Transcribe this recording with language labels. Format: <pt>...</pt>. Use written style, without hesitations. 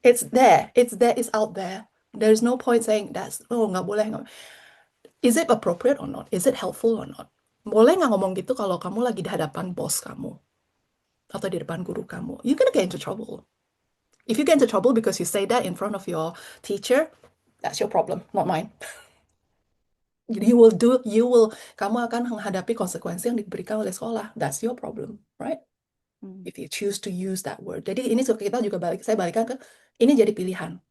<en>It's there, it's out there. There's no point saying</en> <id>nggak boleh.</id> <en>Is it appropriate or not? Is it helpful or not?</en> <id>boleh nggak ngomong gitu kalau kamu lagi di hadapan bos kamu atau di depan guru kamu?</id> <en>You're gonna get into trouble. If you get into trouble because you say that in front of your teacher, that's your problem, not mine.</en> <id>Kamu akan menghadapi konsekuensi yang diberikan oleh sekolah.</id> <en>That's your problem, right? If you choose to use that word.</en> <id>Jadi ini kita juga saya balikkan ke, ini jadi pilihan.</id>